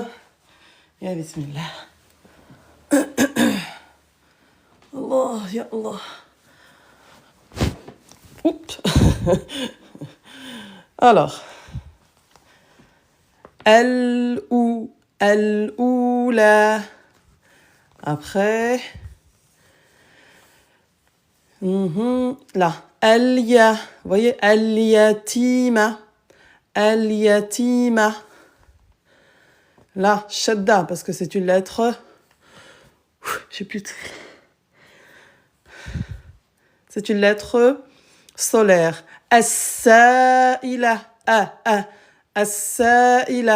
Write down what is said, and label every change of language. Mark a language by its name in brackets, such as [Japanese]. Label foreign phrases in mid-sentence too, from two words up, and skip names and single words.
[Arabic] يا بسم الله. الله يا الله. [French] Oups. Alors. [Arabic] Al-oula. [French] Après. Là. Al-ya. Vous voyez, [Arabic] al-yatima. Al-yatima. [French] Là, shadda, parce que c'est une lettre. J'ai plus de... C'est une lettre solaire. [Arabic] As-sa'ila. As-sa'ila.